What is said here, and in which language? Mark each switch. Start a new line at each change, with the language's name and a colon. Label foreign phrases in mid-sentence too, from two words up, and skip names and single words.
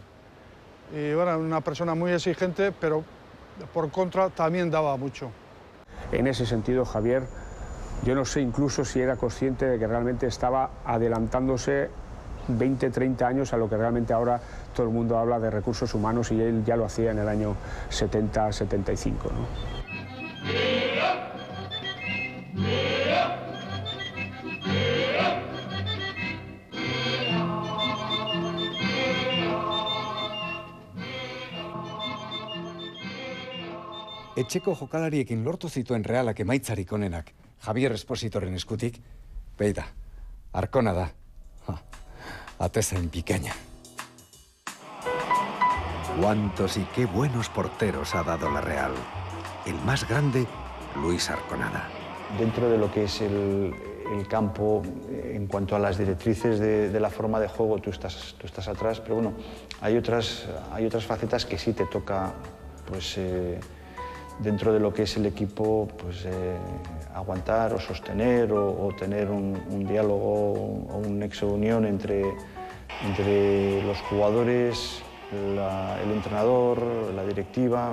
Spanish: Y bueno, una persona muy exigente, pero por contra también daba mucho. En ese sentido, Javier, yo no sé incluso si era consciente de que realmente estaba adelantándose 20, 30 años a lo que realmente ahora todo el mundo habla de recursos humanos, y él ya lo hacía en el año 70, 75, ¿no?
Basque: Etxeko jokalariekin lortu zituen Realak emaitzarik onenak Javier Espósitoren eskutik, beida, Arkona da. Atezain bikaina.
Spanish: Cuántos y qué buenos porteros ha dado la Real. El más grande, Luis Arconada. Dentro de lo que es el campo, en cuanto a las directrices de la forma de juego, tú estás atrás, pero bueno, hay otras facetas que sí te toca, pues, dentro de lo que es el equipo, pues, aguantar o sostener o tener un diálogo o un nexo de unión entre los jugadores, el entrenador, la directiva.